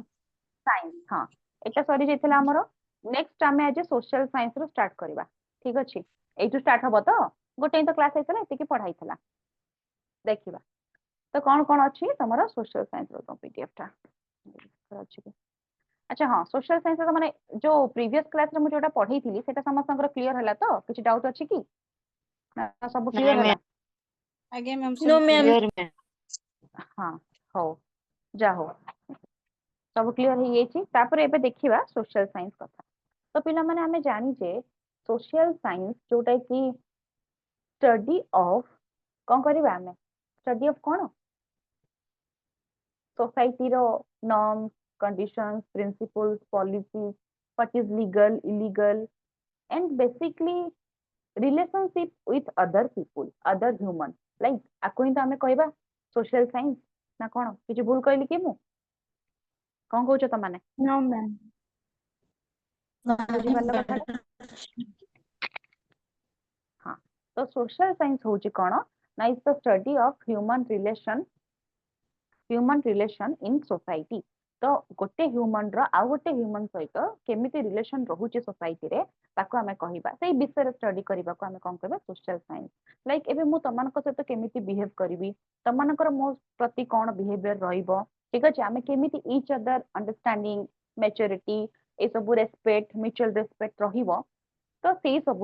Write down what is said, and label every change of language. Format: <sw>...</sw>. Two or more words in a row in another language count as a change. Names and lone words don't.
<en>of science</en> <or>ହଁ ଏଟା ସରି ଯାଇଥିଲା ଆମର ନେକ୍ସଟ ଆମେ ଆଜି</or> <en>social science</en> <or>ରୁ ଷ୍ଟାର୍ଟ କରିବା ଠିକ ଅଛି ଏଇଠୁ ଷ୍ଟାର୍ଟ ହବ ତ ଗୋଟେ ହିଁ ତ କ୍ଲାସ ହେଇଥିଲା ଏତିକି ପଢା ହେଇଥିଲା ଦେଖିବା ତ କଣ ଅଛି ତମର</or> <en>social science</en> <or>ର ପିଡିଏଫ ଟା ଅଛି କି ଆଚ୍ଛା ହଁ</or> <en>social science</en> <or>ର ମାନେ ଯୋଉ</or> <en>previous class</en> <or>ରେ ମୁଁ ଯୋଉଟା ପଢେଇଥିଲି ସେଟା ସମସ୍ତଙ୍କର କ୍ଲିୟର ହେଲା ତ କିଛି ଡାଉଟ ଅଛି କି ନା ସବୁ କ୍ଲିୟର ହେଲା ଆଜ୍ଞା ମ୍ୟାମ୍</or> <en>नो</en> <or>ସବୁ</or> <en>मैम। clear।</en> <or>ହଁ ହଉ ଯା ହଉ ସବୁ କ୍ଲିୟର ହେଇଯାଇଛି ତାପରେ ଏବେ ଦେଖିବା</or> <en>social science</en> <or>କଥା ତ ପିଲାମାନେ ଆମେ ଜାଣିଛେ</or> <en>social science</en> <or>ଯୋଉଟା କି</or> <en>study of</en> <or>କଣ କରିବା ଆମେ</or> <en>study of</en> <or>କଣ सोसाइटीर</or> <en>norms, conditions, principles, policies, what is legal, illegal, and basically relationship with other people, other human.</en> <or>Like ଆକୁ ହିଁ ତ ଆମେ କହିବା</or> <en>social science</en> <or>ନା କଣ କିଛି ଭୁଲ କହିଲି କି ମୁଁ କଣ କହୁଛ ତମାନେ</or> <en>No ma'am.</en> <or>ବୁଝିପାରିଲ କଥାଟା ହଁ ତ</or> <en>social science</en> <or>ହଉଛି କଣ ନା</or> <en>is the study of human relation in society</en> <or>ତ ଗୋଟେ ହ୍ୟୁମାନ ର ଆଉ ଗୋଟେ ହ୍ୟୁମାନ ସହିତ କେମିତି ରିଲେସନ ରହୁଛି ସୋସାଇଟିରେ ତାକୁ ଆମେ କହିବା ସେଇ ବିଷୟରେ ଷ୍ଟଡି କରିବାକୁ ଆମେ କଣ କହିବା</or> <en>social science like</en> <or>ଏବେ ମୁଁ ତମାନଙ୍କ ସହିତ କେମିତି ବିହେଭ କରିବି ତମାନଙ୍କର ମୋ ପ୍ରତି କଣ ବିହେଭିୟର ରହିବ ଠିକ ଅଛି ଆମେ କେମିତି</or> <en>each other understanding maturity</en> <or>ଏସବୁ</or> <en>respect mutual respect</en> <or>ରହିବ ତ ସେଇ ସବୁ</or>